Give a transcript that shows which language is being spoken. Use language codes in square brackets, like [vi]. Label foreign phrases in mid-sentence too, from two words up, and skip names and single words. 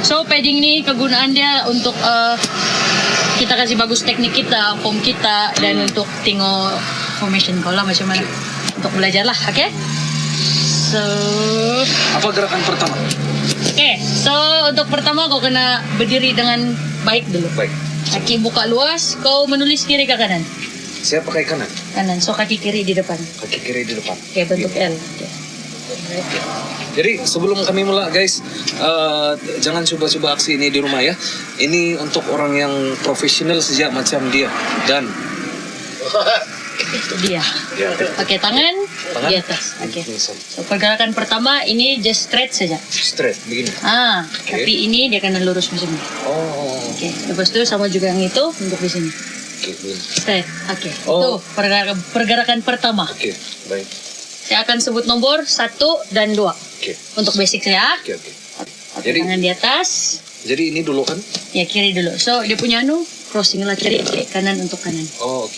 [ms] So padding ini kegunaan dia untuk kita kasih bagus teknik kita, form kita dan untuk tengok formation kau lah macam mana. Untuk belajar lah, oke? So, Apa gerakan pertama? so untuk pertama kau kena berdiri dengan baik dulu. Baik. Kaki buka luas, kau menulis kiri ke kanan. Saya pakai kanan. Kanan, so kaki kiri di depan. Kaki kiri di depan. Oke, bentuk L. Oke. Jadi sebelum kami mulai guys, jangan coba-coba aksi ini di rumah ya. Ini untuk orang yang profesional saja macam dia. Dan Itu dia. ya, Pakai tangan Tangan? di atas. Oke. ini So, pergerakan pertama ini [en] just stretch [ms] saja. straight begini. Tapi ini dia kena lurus macam ni. Oh, Oke. Lepas tu sama juga yang itu untuk di sini. oke, begini. Straight. Oke. Oh. Itu pergerakan pertama. Oke, baik. Saya akan sebut nomor 1 dan 2 Oke, untuk basic saya. oke, oke. Pakai Jadi- tangan di atas. Jadi ini dulu kan? Ya kiri dulu. So dia punya crossing lah kiri, kanan untuk kanan. Oh, oke.